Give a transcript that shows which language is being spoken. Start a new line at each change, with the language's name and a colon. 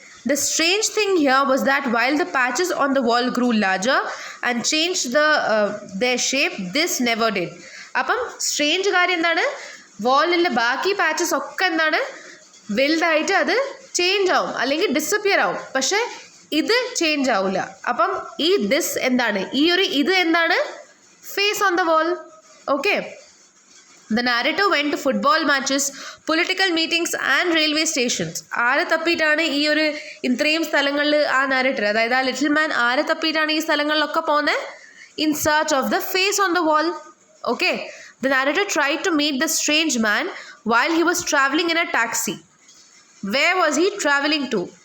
English: The strange thing here was that while the patches on the wall grew larger and changed their shape, this never did.
Malayalam: അപ്പം strange കാര്യം എന്താണ്? വാളിലെ ബാക്കി patches ഒക്കെ എന്താണ് വലുതായിട്ട് അത് ചേഞ്ച് ആവും അല്ലെങ്കിൽ ഡിസപ്പിയർ ആവും, പക്ഷേ ഇത് ചേഞ്ച് ആവില്ല. അപ്പം ഈ ദിസ് എന്താണ്? ഈ ഒരു ഇത് എന്താണ്?
English: Face on the wall.
Malayalam: Okay.
English: The narrator went to football matches, political meetings and railway stations.
Malayalam: ആരെ തപ്പിയിട്ടാണ് ഈ ഒരു ഇത്രയും സ്ഥലങ്ങളിൽ ആ നാരേറ്റർ, അതായത് ആ ലിറ്റിൽ മാൻ ആരെ തപ്പിയിട്ടാണ് ഈ സ്ഥലങ്ങളിലൊക്കെ പോകുന്നത്?
English: In search of the face on the wall. Okay. The narrator tried to meet the strange man while he was traveling in a taxi. Where was he traveling to?